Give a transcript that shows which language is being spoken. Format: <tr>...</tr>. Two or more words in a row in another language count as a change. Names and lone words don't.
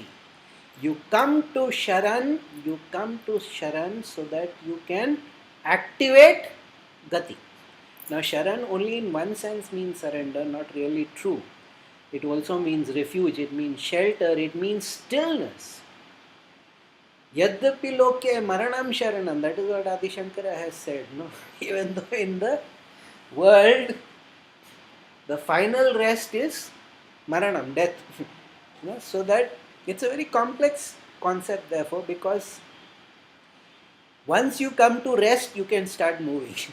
<en>You come to Sharan so that you can activate Gati. Now Sharan only in one sense means surrender, not really true. It also means refuge, it means shelter, it means stillness.</en> <sa>Yadyapi loke maranam sharanam,</sa> <en>that is what Adi Shankara has said. Even though in the world, the final rest is maranam, death. So that it's a very complex concept therefore, because Once you come to rest, you can start moving.</en>